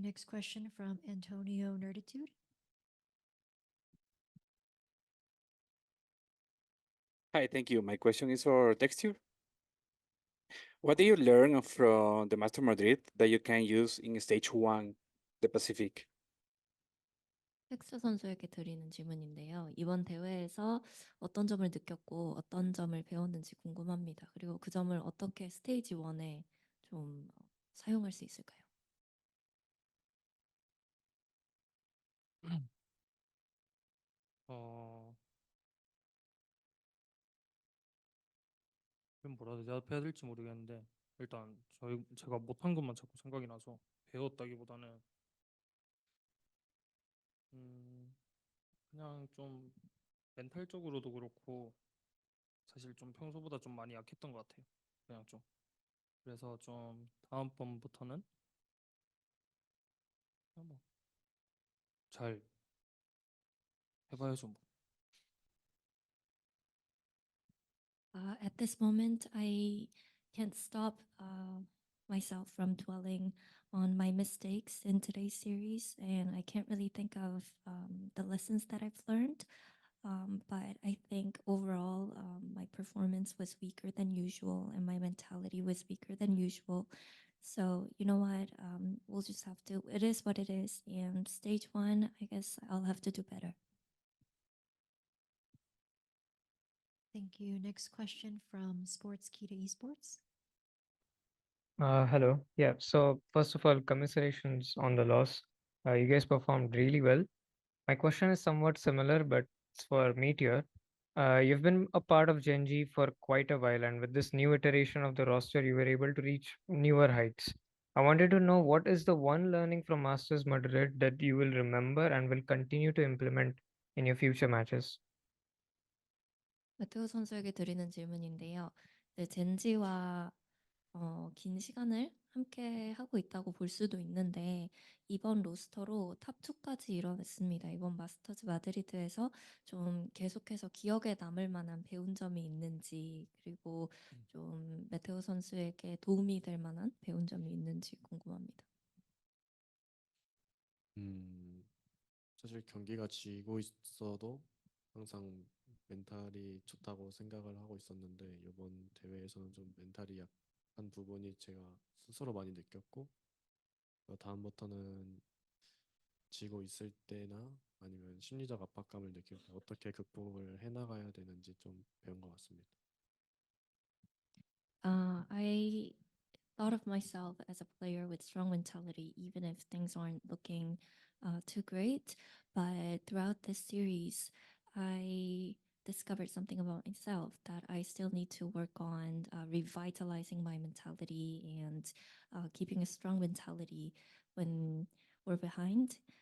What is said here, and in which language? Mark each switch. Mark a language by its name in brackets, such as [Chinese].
[English] Next question from Antonio Nerditude. Hi, thank you. My question is for Texture. What do you learn from the Master Madrid that you can use in stage 1, the Pacific? [Korean] 텍스 선수에게 드리는 질문인데요. 이번 대회에서 어떤 점을 느꼈고 어떤 점을 배웠는지 궁금합니다. 그리고 그 점을 어떻게 스테이지 1에 좀 사용할 수 있을까요? 어, 그럼 뭐라 대답해야 될지 모르겠는데 일단 제가 못한 것만 자꾸 생각이 나서 배웠다기보다는 그냥 좀 멘탈적으로도 그렇고 사실 좀 평소보다 좀 많이 약했던 것 같아요. 그냥 좀 그래서 좀 다음번부터는 그냥 뭐잘 해봐야죠 뭐. [English] At this moment, I can't stop myself from dwelling on my mistakes in today's series, and I can't really think of the lessons that I've learned. But I think overall, my performance was weaker than usual, and my mentality was weaker than usual. So you know what? We'll just have to. It is what it is. And stage 1, I guess I'll have to do better. Thank you. Next question from Sports Kita Esports. Hello. Yeah. So first of all, commiserations on the loss. You guys performed really well. My question is somewhat similar, but it's for Meteor. You've been a part of Gen.G for quite a while, and with this new iteration of the roster, you were able to reach newer heights. I wanted to know what is the one learning from Masters Madrid that you will remember and will continue to implement in your future matches? [Korean] 마테오 선수에게 드리는 질문인데요. 네, 젠지와 긴 시간을 함께 하고 있다고 볼 수도 있는데 이번 로스터로 탑2까지 이뤄냈습니다. 이번 마스터즈 마드리드에서 좀 계속해서 기억에 남을 만한 배운 점이 있는지 그리고 좀 메테오 선수에게 도움이 될 만한 배운 점이 있는지 궁금합니다. 사실 경기가 지고 있어도 항상 멘탈이 좋다고 생각을 하고 있었는데 이번 대회에서는 좀 멘탈이 약한 부분이 제가 스스로 많이 느꼈고 다음부터는 지고 있을 때나 아니면 심리적 압박감을 느낄 때 어떻게 극복을 해나가야 되는지 좀 배운 것 같습니다. [English] I thought of myself as a player with strong mentality, even if things aren't looking too great. But throughout this series, I discovered something about myself that I still need to work on revitalizing my mentality and keeping a strong mentality when we're behind.